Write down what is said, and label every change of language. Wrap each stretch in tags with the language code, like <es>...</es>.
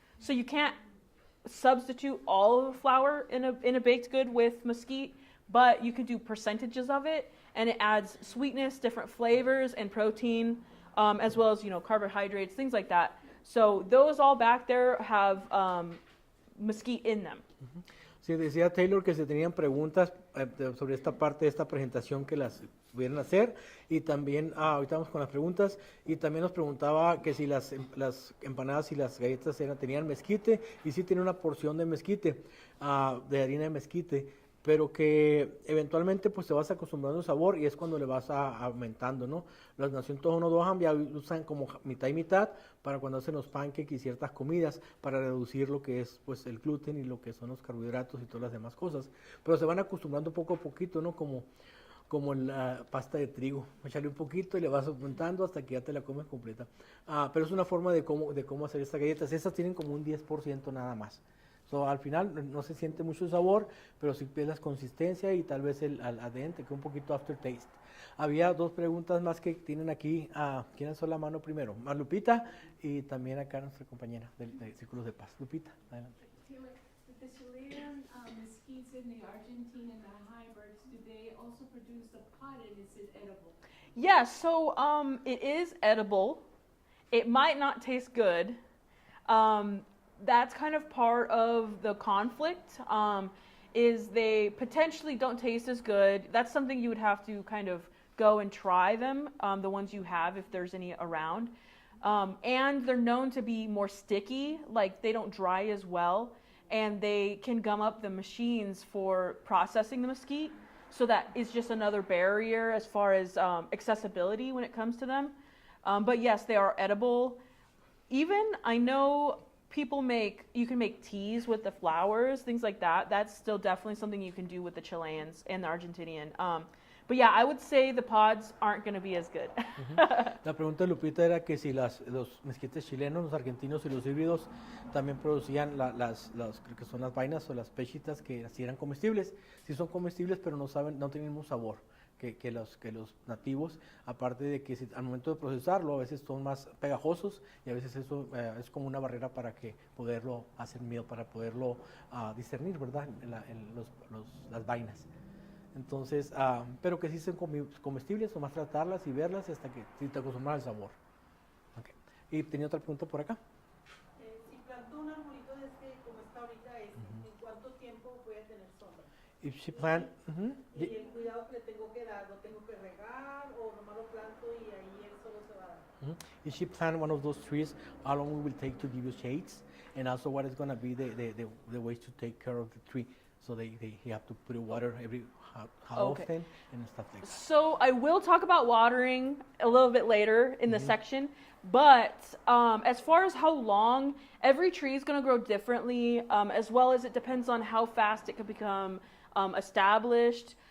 <en>So you can't substitute all of the flour in a baked good with mesquite, but you can do percentages of it, and it adds sweetness, different flavors, and protein, as well as, carbohydrates, things like that. So those all back there have mesquite in them.</en> <es>Sí, decía Taylor que se tenían preguntas sobre esta parte de esta presentación que las pudieran hacer, y también, ahorita vamos con las preguntas, y también nos preguntaba que si las empanadas y las galletas tenían mezquite, y sí tiene una porción de mezquite, de harina de mezquite, pero que eventualmente pues te vas acostumbrando al sabor y es cuando le vas aumentando, ¿no? Las Nación Tohono O'odham ya usan como mitad y mitad para cuando hacen los pancakes y ciertas comidas para reducir lo que es pues el gluten y lo que son los carbohidratos y todas las demás cosas, pero se van acostumbrando poco a poquito, ¿no? Como la pasta de trigo, echarle un poquito y le vas aumentando hasta que ya te la comes completa. Pero es una forma de cómo hacer estas galletas. Estas tienen como un 10% nada más. Al final no se siente mucho el sabor, pero sí ves la consistencia y tal vez al adentro, que un poquito aftertaste. Había dos preguntas más que tienen aquí. ¿Quién alzó la mano primero? Lupita y también acá nuestra compañera de Círculos de Paz. Lupita, adelante.</es> <en>The Chilean mesquites and the Argentine and the hybrids, do they also produce the pod and is it edible? Yeah, so it is edible. It might not taste good. That's kind of part of the conflict, is they potentially don't taste as good. That's something you would have to kind of go and try them, the ones you have, if there's any around. And they're known to be more sticky, like they don't dry as well, and they can gum up the machines for processing the mesquite, so that is just another barrier as far as accessibility when it comes to them. But yes, they are edible. Even, I know you can make teas with the flowers, things like that. That's still definitely something you can do with the Chileans and the Argentinian. But yeah, I would say the pods aren't going to be as good.</en> <es>La pregunta de Lupita era que si los mezquites chilenos, los argentinos y los híbridos también producían creo que son las vainas o las pechitas que si eran comestibles. Si son comestibles, pero no tienen un sabor, que los nativos, aparte de que al momento de procesarlo a veces son más pegajosos y a veces eso es como una barrera para que poderlo hacer miel, para poderlo discernir, ¿verdad? Las vainas. Entonces, pero que sí son comestibles, nomás tratarlas y verlas hasta que si te acostumbras al sabor. Okay. Y tenía otra pregunta por acá. Si planto un arbolito de este como está ahorita, ¿en cuánto tiempo voy a tener sombra?</es> <en>If she plant,</en> <es>Y el cuidado que le tengo que dar, ¿lo tengo que regar o nomás lo planto y ahí él solo se va a dar?</es> <en>If she plant one of those trees, how long it will take to give you shades, and also what is going to be the ways to take care of the tree. So they have to put water every how Okay. often and stuff like that. So I will talk about watering a little bit later in the section, but as far as how long, every tree is going to grow differently, as well as it depends on how fast it could become established.</en>